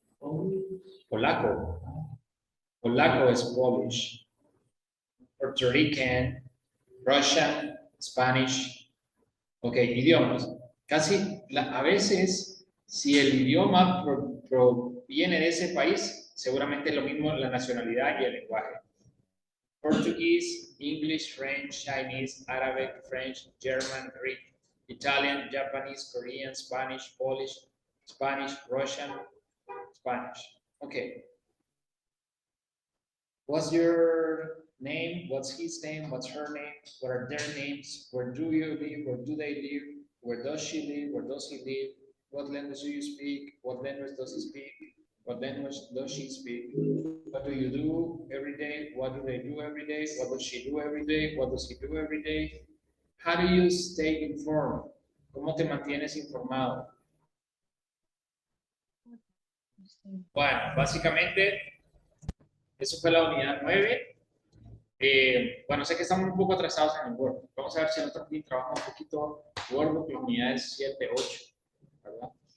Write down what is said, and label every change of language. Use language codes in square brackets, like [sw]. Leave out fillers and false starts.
[es] Polaco. Polaco es Polish. [en] Puerto Rican, Russian, Spanish. [es] Ok, idiomas. A veces, si el idioma proviene de ese país, seguramente es lo mismo la nacionalidad y el lenguaje. [en] Portuguese, English, French, Chinese, Arabic, French, German, Greek, Italian, Japanese, Korean, Spanish, Polish, Spanish, Russian, Spanish. Okay. What's your name? What's his name? What's her name? What are their names? Where do you live? Where do they live? Where does she live? Where does he live? What language do you speak? What language does he speak? What language does she speak? What do you do every day? What do they do every day? What does she do every day? What does he do every day? How do you stay informed? [es] ¿Cómo te mantienes informado? Bueno, básicamente, eso fue la unidad 9. Bueno, sé que estamos un poco atrasados en el Word. Vamos a ver si el otro día trabaja un poquito Word, porque la unidad es 7, 8, ¿verdad?